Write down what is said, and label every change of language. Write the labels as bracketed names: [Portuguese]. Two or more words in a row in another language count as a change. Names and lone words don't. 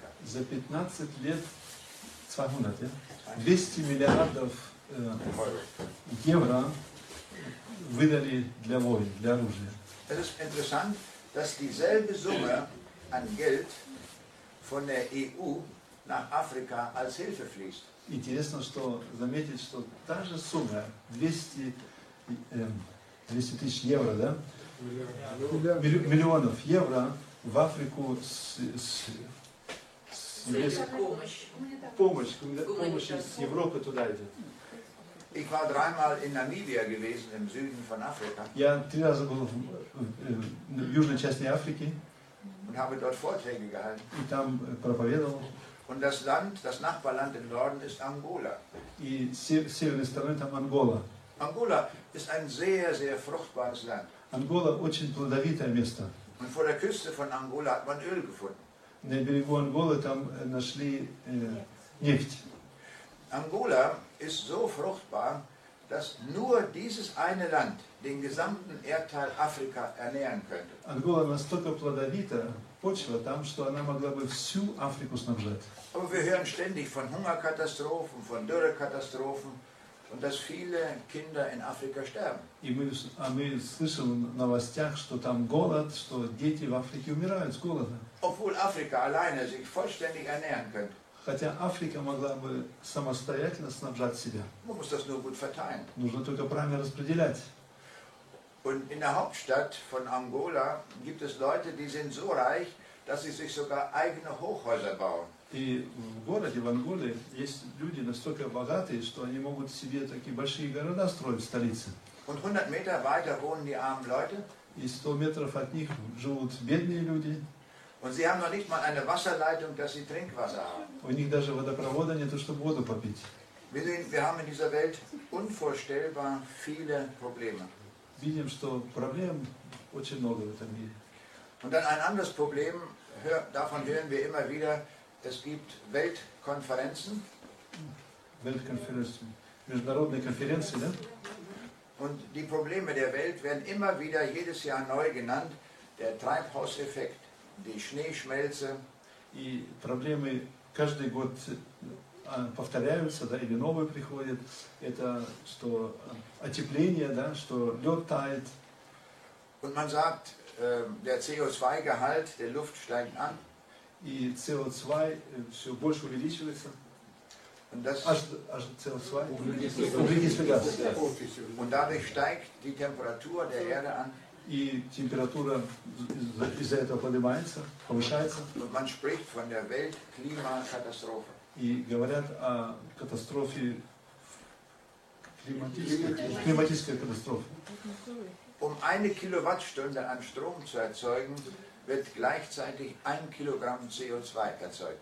[Russian] За 15 лет 200 миллиардов евро выдали для войн, для оружия. [German] Es ist interessant, dass dieselbe Summe an Geld von der EU nach Afrika als Hilfe fließt. [Russian] Интересно, что заметить, что та же сумма 200 тысяч евро, да? Миллионов евро в Африку помощь из Европы туда идет. [German] Ich war 3-mal in Namibia gewesen, im Süden von Afrika. [Russian] Я 3 раза был в южной части Африки. [German] Und habe dort Vorträge gehalten. [Russian] И там проповедовал. [German] Und das Land, das Nachbarland im Norden ist Angola. [Russian] И с северной стороны там Ангола. [German] Angola ist ein sehr, sehr fruchtbares Land. [Russian] Ангола очень плодовитое место. [German] Und vor der Küste von Angola hat man Öl gefunden. [Russian] На берегу Анголы там нашли нефть. [German] Angola ist so fruchtbar, dass nur dieses eine Land den gesamten Erdteil Afrika ernähren könnte. [Russian] Ангола настолько плодовита, почва там, что она могла бы всю Африку снабжать. [German] Aber wir hören ständig von Hungerkatastrophen, von Dürrekatastrophen und dass viele Kinder in Afrika sterben. [Russian] И мы слышим в новостях, что там голод, что дети в Африке умирают с голода. [German] Obwohl Afrika alleine sich vollständig ernähren könnte. [Russian] Хотя Африка могла бы самостоятельно снабжать себя. [German] Man muss das nur gut verteilen. [Russian] Нужно только правильно распределять. [German] Und in der Hauptstadt von Angola gibt es Leute, die sind so reich, dass sie sich sogar eigene Hochhäuser bauen. [Russian] И в городе, в Анголе, есть люди настолько богатые, что они могут себе такие большие города строить в столице. [German] Und 100 Meter weiter wohnen die armen Leute. [Russian] И 100 метров от них живут бедные люди. [German] Und sie haben noch nicht mal eine Wasserleitung, dass sie Trinkwasser haben. [Russian] У них даже водопровода нет, чтобы воду попить. [German] Wir haben in dieser Welt unvorstellbar viele Probleme. [Russian] Видим, что проблем очень много в этом мире. [German] Und dann ein anderes Problem, davon hören wir immer wieder, es gibt Weltkonferenzen. Weltkonferenzen, [Russian] международные конференции, да? [German] Und die Probleme der Welt werden immer wieder jedes Jahr neu genannt. Der Treibhauseffekt, die Schneeschmelze. [Russian] И проблемы каждый год повторяются, да, или новые приходят. Это что отепление, да, что лед тает. [German] Und man sagt, der CO2-Gehalt der Luft steigt an. [Russian] И CO2 все больше увеличивается. [German] Und das [Russian] CO2, углекислый газ. [German] Und dadurch steigt die Temperatur der Erde an. [Russian] И температура из-за этого поднимается, повышается. [German] Und man spricht von der Weltklimakatastrophe. [Russian] И говорят о катастрофе, климатической катастрофе. [German] Um 1 Kilowattstunde an Strom zu erzeugen, wird gleichzeitig 1 Kilogramm CO2 erzeugt.